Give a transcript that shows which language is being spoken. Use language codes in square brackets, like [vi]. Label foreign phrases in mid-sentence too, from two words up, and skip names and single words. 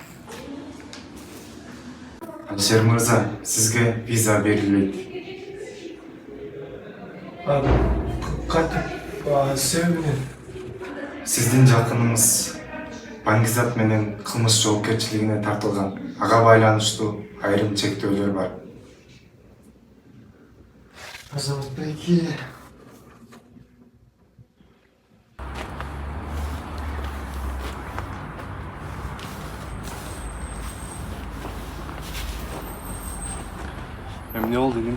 [kk] Алишер мырза, сізге виза беріледі. Себебі Сіздің жақыныңыз [ky] баңгизат менен кылмыш жоопкерчилигине тартылган. Ага байланыштуу айрым чектөөлөр бар. Азамат байке. [tr] Ne oldu dedim?